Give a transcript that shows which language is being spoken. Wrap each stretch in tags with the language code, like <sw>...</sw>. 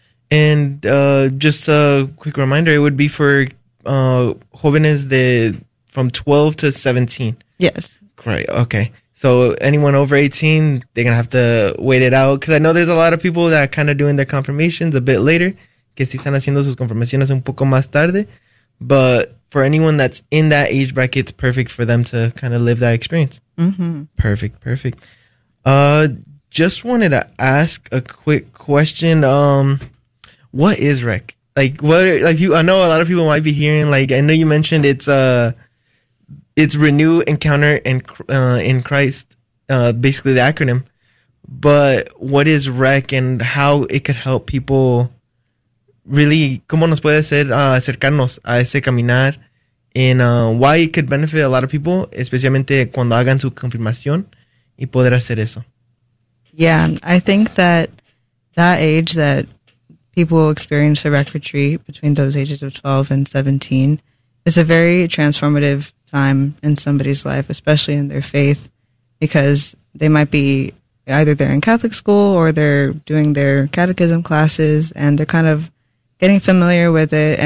<en>And just a quick reminder, it would be for jóvenes from 12 to 17. Yes. Right. Okay. So anyone over 18, they're going to have to wait it out. Because I know there's a lot of people that are kind of doing their confirmations a bit later.</en> <es>Que si están haciendo sus confirmaciones un poco más tarde.</es> <en>But for anyone that's in that age bracket, it's perfect for them to kind of live that experience. Mm-hmm. Perfect. Perfect. Just wanted to ask a quick question. What is REC? I know a lot of people might be hearing, I know you mentioned it's Renew, Encounter, and in Christ, basically the acronym. But what is REC and how it could help people really,</en> <es>¿cómo nos puede hacer acercarnos a ese caminar?</es> <en>And why it could benefit a lot of people,</en> <es>especialmente cuando hagan su confirmación y poder hacer eso.</es> <en>Yeah, I think that age that people experience a REC retreat between those ages of 12 and 17 is a very transformative time in somebody's life, especially in their faith, because they might be either they're in Catholic school or they're doing their catechism classes and they're kind of getting familiar with it.</en>